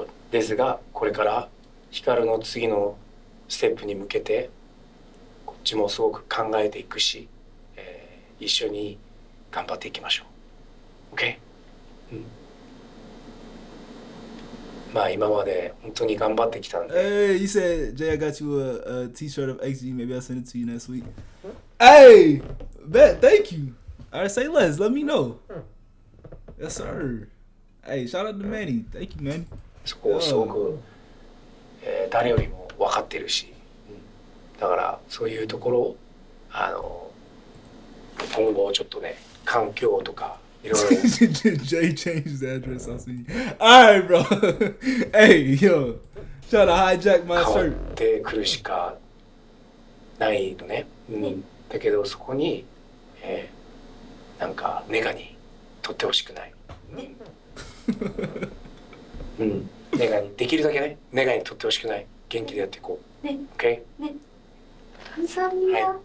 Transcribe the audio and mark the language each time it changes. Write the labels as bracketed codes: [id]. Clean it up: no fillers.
[ja] ですがこれからヒカルの次のステップに向けてこっちもすごく考えていくし、一緒に頑張っていきましょう。 OK？まあ今まで本当に頑張ってきたんで。 [en] Hey, you said Jay, I got you a T-shirt of XG. Maybe I'll send it to you next week. Hey, bet. Thank you. All right, say less. Let me know. Yes, sir. Hey, shout out to Manny. Thank you, Manny. [ja] そこをすごく、誰よりも分かってるし、だからそういうところを今後ちょっとね環境とか。 [en] Jay changed the address. I'll see you. All right, bro. Hey, yo, try to hijack my shirt. [ja] 変わってくるしかないのね。だけどそこに、なんかネガに取ってほしくない。ネガにできるだけねネガに取ってほしくない。元気でやっていこう。ね。OK？ ね。はい。